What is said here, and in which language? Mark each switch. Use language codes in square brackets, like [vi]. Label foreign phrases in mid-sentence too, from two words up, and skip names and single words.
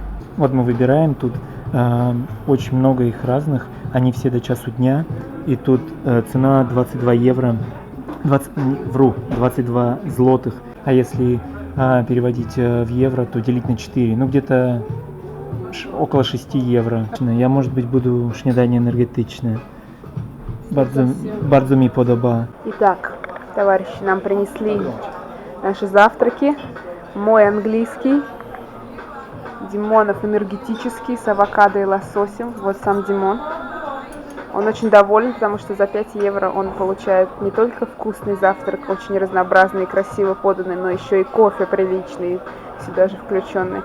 [ru] Вот мы выбираем, тут очень много их разных, они все до часу дня. И тут цена 22 евро, 22 злотых. А если переводить в евро, то делить на 4, где-то около 6 евро. Я, может быть, буду śniadanie энергетичное. [pl] Bardzo mi podoba. [ru] Итак, товарищи, нам принесли наши завтраки. Мой английский, Димонов энергетический с авокадо и лососем. Вот сам Димон. Он очень доволен, потому что за 5 евро он получает не только вкусный завтрак, очень разнообразный и красиво поданный, но еще и кофе приличный, сюда же включенный.